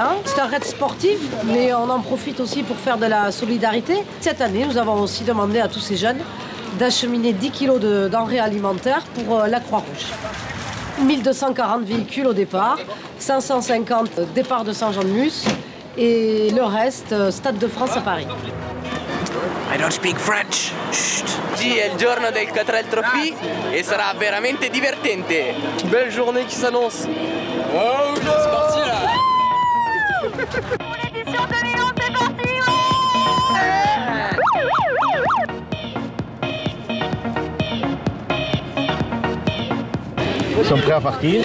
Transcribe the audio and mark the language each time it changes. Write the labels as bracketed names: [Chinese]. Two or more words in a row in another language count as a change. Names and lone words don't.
[French] C'est un raid sportif, mais on en profite aussi pour faire de la solidarité. Cette année, nous avons aussi demandé à tous ces jeunes d'acheminer 10 kg de denrées alimentaires pour la Croix-Rouge. 1240 véhicules au départ, 550 départ de Saint-Jean-de-Luz et le reste, Stade de France à Paris. [English] I don't speak French. Chut. [Italian] Oggi è il giorno del 4L Trophy e sarà veramente divertente. [French] Belle journée qui s'annonce. Oh, c'est parti là. Pour l'édition 2011, c'est parti. Ils sont prêts à partir.